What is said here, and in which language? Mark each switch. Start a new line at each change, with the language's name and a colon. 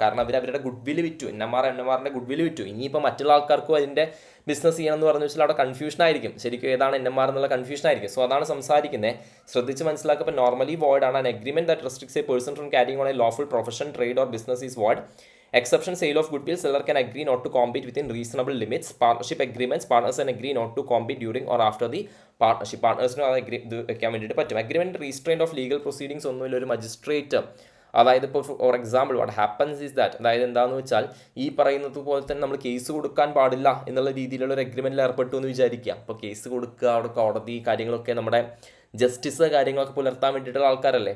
Malayalam: കാരണം അവരുടെ good will വിറ്റു, NMRൻ്റെ ഗുഡ് വിൽ വിറ്റു. ഇനിയിപ്പോൾ മറ്റുള്ള ആൾക്കാർക്കും അതിൻ്റെ ബിസിനസ് ചെയ്യണം എന്ന് പറഞ്ഞു വെച്ചാൽ അവിടെ കൺഫ്യൂഷൻ ആയിരിക്കും, ശരിക്കും ഏതാണ് NMR എന്നുള്ള കൺഫ്യൂഷൻ ആയിരിക്കും. സോ അതാണ് സംസാരിക്കുന്നത്, ശ്രദ്ധിച്ച് മനസ്സിലാക്കുക. നോർമലി വോയിഡ് ആണ്.
English: An agreement that restricts a person from carrying on a lawful profession, trade or business is void. Exception, sale of goodwill, seller can agree not to compete within reasonable limits. Partnership agreements, partners can agree not to compete during or after the partnership.
Malayalam: Partnersന് അത് ഇത് വെക്കാൻ വേണ്ടിയിട്ട് പറ്റും.
English: agreement restraint of legal proceedings
Malayalam: ഒന്നുമില്ല, ഒരു magistrate. അതായത് ഇപ്പോൾ for example
English: what happens is that,
Malayalam: അതായത് എന്താണെന്ന് വെച്ചാൽ ഈ പറയുന്നത് പോലെ തന്നെ നമ്മൾ കേസ് കൊടുക്കാൻ പാടില്ല എന്നുള്ള രീതിയിലുള്ള ഒരു അഗ്രിമെൻറ്റിൽ ഏർപ്പെട്ടു എന്ന് വിചാരിക്കുക. അപ്പോൾ കേസ് കൊടുക്കുക, അവിടെ കോടതി കാര്യങ്ങളൊക്കെ നമ്മുടെ ജസ്റ്റിസ് കാര്യങ്ങളൊക്കെ പുലർത്താൻ വേണ്ടിയിട്ടുള്ള ആൾക്കാരല്ലേ.